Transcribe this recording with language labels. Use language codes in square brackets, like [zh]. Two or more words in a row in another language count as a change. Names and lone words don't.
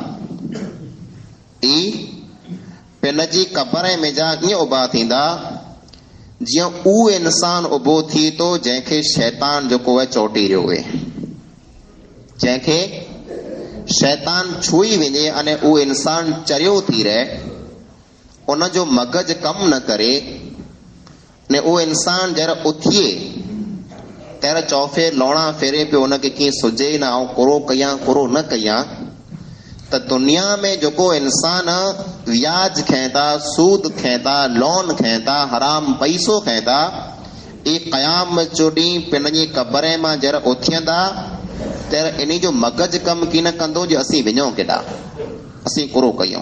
[sd] ई पिन जी कब्र में जा ईअं उभा थींदा जीअं उहो इंसान उभो थी थो जंहिंखे शैतान जेको आहे चोटी रहियो हुए, जंहिंखे शैतान छुई वञे अने उहो इंसान चरियो थी रहे, उनजो मगज कम न करे, ने उहो इंसान जर उथिए तर चौफे लौणा फेरे पियो उनखे कीअं सुझे न, ऐं कुरो कयां कुरो न कयां। त दुनिया में जेको इंसान व्याज खाए था, सूद खाए था, लोन खाए था, हराम पैसो खाए था, ई क़यामत जो ॾींहुं पिन जी कब्र मां जर उथियंदा तर इन जो मगज कम की न कंदो जे असीं वञूं केॾा, असीं कुरो कयूं।